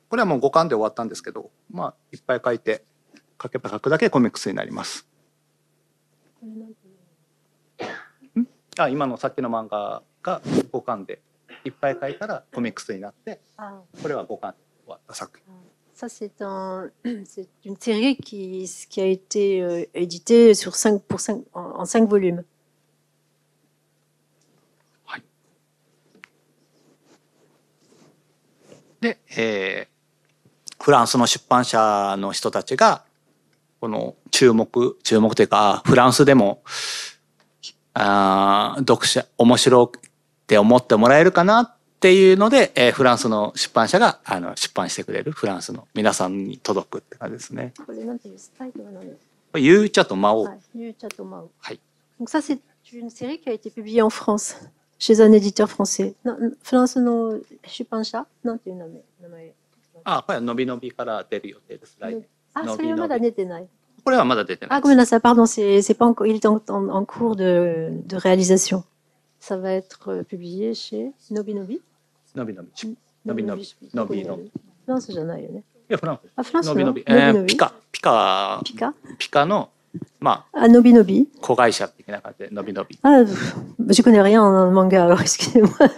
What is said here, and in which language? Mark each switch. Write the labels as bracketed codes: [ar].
[ja] これはもう5巻で終わったんですけど、まあ、いっぱい書いて、書けば書くだけコミックスになります。今のさっきの漫画が5巻で、いっぱい書いたらコミックスになって、これは5巻で終わった作品。 [fr] Ça, c'est une série qui a été éditée en 5 volumes. [ja] で、フランスの出版社の人たちがこの注目というかフランスでも読者面白って思ってもらえるかなっていうので、フランスの出版社が出版してくれるフランスの皆さんに届くって感じですね。これなんていうタイトルなの？ゆうちゃと魔王。ゆうちゃと魔王。はい。 [fr] Donc ça, c'est une série qui a été publiée en France, chez un éditeur français. [ja] フランスの出版社なんていう名前？これはのびのびから出る予定です。来年。それはまだ出てない。これはまだ出てない。ごめんなさい、 [fr] pardon, c'est pas encore, il est en cours de réalisation. Ça va être publié chez Nobinobi. Nobinobi. [ja] France じゃないよね。いや、フランス。フランスのピカの Nobinobi. 子会社的な感じでのびのび。 [fr] Je connais rien en manga, alors excusez-moi.